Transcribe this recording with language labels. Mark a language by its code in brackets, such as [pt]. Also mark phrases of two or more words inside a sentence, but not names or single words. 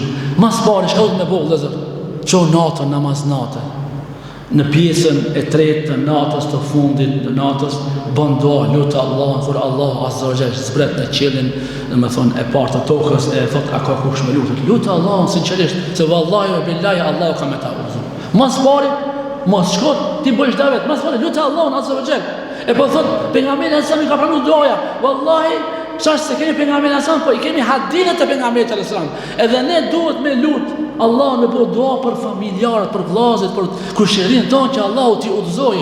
[sq] Mas pari shkoj me boll vëllezër, ço natën namaz natë. Në pjesën e tretë të natës të fundit të natës bën dua, lut Allahun, kur Allahu [ar] عز وجل [sq] zbret në qiellin, domethënë e parë të tokës, e thot a ka kush më lutet. Lut Allahun sinqerisht, se [ar] والله وبالله [sq] Allahu ka më ta udhëzuar. Mas pari, mos shkot ti bësh davet, mas pari lut Allahun [ar] عز وجل. [sq] E po thot pejgamberi sa mi ka pranuar duaja. Wallahi, çfarë se kemi pejgamberin sa, po i kemi hadithet e pejgamberit [ar] صلى الله عليه وسلم. [sq] Edhe ne duhet me lut Allah me bëu dua për familjarët, për vllazët, për kushërinë tonë që Allahu t'i udhëzoje.